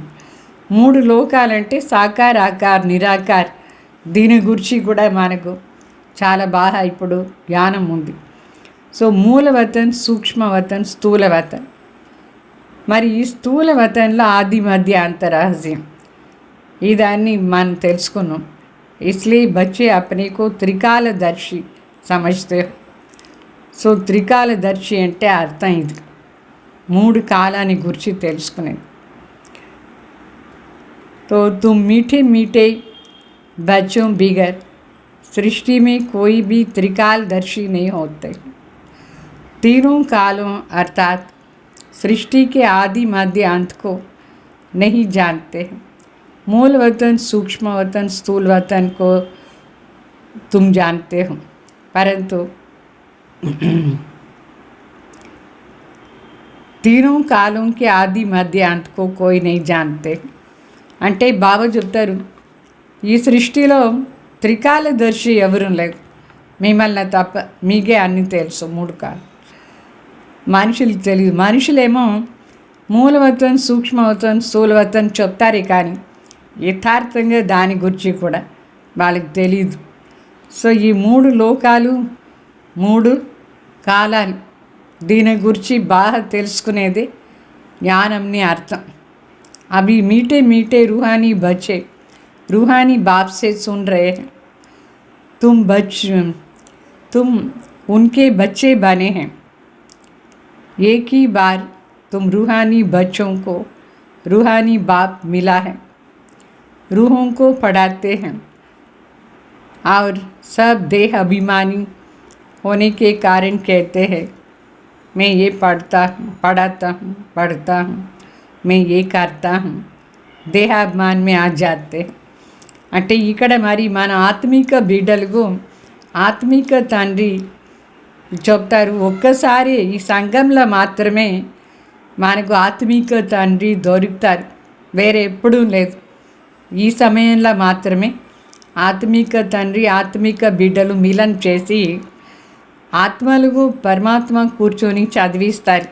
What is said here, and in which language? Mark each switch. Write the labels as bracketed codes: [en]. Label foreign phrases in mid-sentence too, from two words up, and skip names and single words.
[te] 3 లోకాలంటే సాకార ఆకార్ నిరాకార్, దీని గురించి కూడా మనకు చాలా బాగా ఇప్పుడు జ్ఞానం ఉంది. సో మూలవతన్, సూక్ష్మవతన్, స్థూలవతన్. మరి ఈ స్థూలవతన్లో ఆది మధ్య అంత రహస్యం, ఇదాన్ని మనం తెలుసుకున్నాం. [hi] इसलिए बच्चे अपने को त्रिकालदर्शी समझते हो. [te] సో త్రికాలదర్శి అంటే అర్థం ఇది, 3 కాలాన్ని గురించి తెలుసుకునేది. [hi] तो तुम मीठे मीठे बच्चों बिगर सृष्टि में कोई भी त्रिकालदर्शी नहीं होते. तीनों कालों अर्थात सृष्टि के आदि मध्य अंत को नहीं जानते. मूल वतन, सूक्ष्म वतन, स्थूल वतन को तुम जानते हो, परंतु तीनों कालों के आदि मध्य अंत को कोई नहीं जानते. [te] అంటే బాబా చెప్తారు, ఈ సృష్టిలో త్రికాలదర్శి ఎవరు లేరు, మిమ్మల్ని తప్ప. మీకే అన్నీ తెలుసు 3 కాలం. మనుషులకు తెలియదు. మనుషులేమో మూలవతన్, సూక్ష్మవతన్, స్థూలవతన్ చెప్తారే, కానీ యథార్థంగా దాని గురించి కూడా వాళ్ళకి తెలియదు. సో ఈ 3 లోకాలు, 3 కాలాలు, దీని గురించి బాగా తెలుసుకునేది జ్ఞానంని అర్థం. [hi] अभी मीठे मीठे रूहानी बच्चे रूहानी बाप से सुन रहे हैं. तुम उनके बच्चे बने हैं. एक ही बार तुम रूहानी बच्चों को रूहानी बाप मिला है. रूहों को पढ़ाते हैं, और सब देह अभिमानी होने के कारण कहते हैं मैं ये पढ़ता हूँ, मैं ये करता हूँ, దేహాభిమాన్ में आ जाते. [te] అంటే ఇక్కడ మరి మన ఆత్మిక బిడ్డలకు ఆత్మిక తండ్రి చెప్తారు, ఒక్కసారి ఈ సంఘంలో మాత్రమే మనకు ఆత్మిక తండ్రి దొరుకుతారు, వేరే ఎప్పుడూ లేదు. ఈ సమయంలో మాత్రమే ఆత్మిక తండ్రి ఆత్మిక బిడ్డలు మిలన్ చేసి ఆత్మలకు పరమాత్మ కూర్చొని చదివిస్తారు.